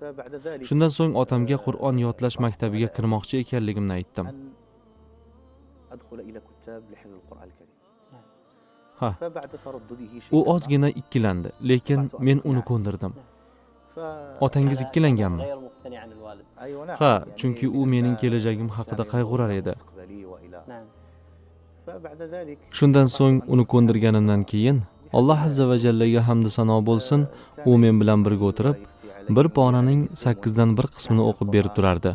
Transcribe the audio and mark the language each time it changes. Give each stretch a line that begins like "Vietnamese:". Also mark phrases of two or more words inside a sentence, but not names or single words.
Uzbek: Shundan so'ng otamga Qur'on yodlash maktabiga kirmoqchi ekanligimni aytdim. Ha, u ozgina ikkilandi, lekin men uni ko'ndirdim. Otangiz ikkilanganmi?
Arabic: غير مقتنع عن الوالد.
Uzbek: Ha, chunki u mening kelajagim haqida qayg'urar edi.
Arabic: نعم.
Uzbek: Shundan so'ng uni ko'ndirganimdan keyin Alloh azza va jallaga hamd sano bo'lsin, u men bilan birga o'tirib, bir ponaning 8 dan 1 qismini o'qib berib turardi.